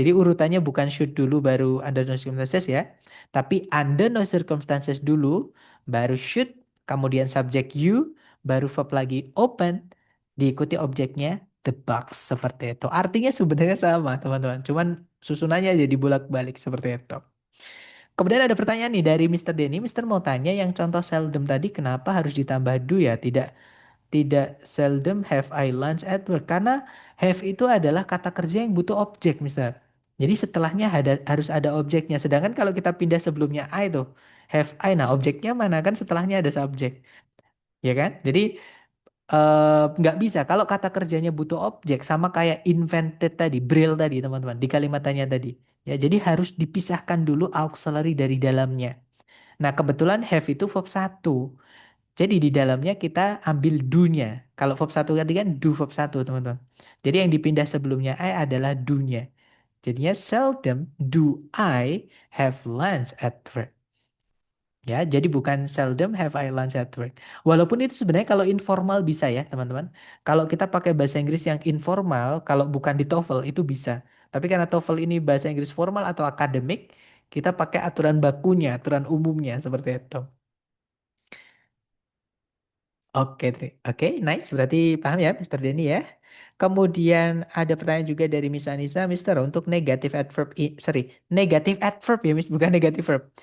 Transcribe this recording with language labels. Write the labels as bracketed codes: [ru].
[id] Jadi urutannya bukan should dulu baru [en] under no circumstances [id] ya. Tapi under no circumstances dulu, baru should, kemudian subjek you, baru verb lagi open, diikuti objeknya the box. Seperti itu. Artinya sebenarnya sama, teman-teman. Cuman susunannya jadi bolak-balik seperti itu. Kemudian ada pertanyaan nih dari Mister Denny. Mister mau tanya yang contoh seldom tadi kenapa harus ditambah do ya? Tidak [en] seldom have I lunch at work. [id] Karena have itu adalah kata kerja yang butuh objek, Mister. Jadi setelahnya harus ada objeknya. Sedangkan kalau kita pindah sebelumnya I tuh, [en] have I. [id] Nah objeknya mana kan setelahnya ada subjek. Ya kan? Jadi nggak bisa. Kalau kata kerjanya butuh objek sama kayak invented tadi, Braille tadi teman-teman. Di kalimat tanya tadi. Ya, jadi harus dipisahkan dulu auxiliary dari dalamnya. Nah, kebetulan have itu verb satu. Jadi di dalamnya kita ambil do-nya. Kalau verb satu tadi kan do verb satu, teman-teman. Jadi yang dipindah sebelumnya I adalah do-nya. Jadinya [en] seldom do I have lunch at work. [id] Ya, jadi bukan [en] seldom have I lunch at work. [id] Walaupun itu sebenarnya kalau informal bisa ya, teman-teman. Kalau kita pakai bahasa Inggris yang informal, kalau bukan di TOEFL itu bisa. Tapi karena TOEFL ini bahasa Inggris formal atau akademik, kita pakai aturan bakunya, aturan umumnya seperti itu. Oke, nice. Berarti paham ya, Mr. Denny ya. Kemudian ada pertanyaan juga dari Miss Anissa, Mister, untuk negative adverb, sorry, negative adverb ya, Miss, bukan negative verb.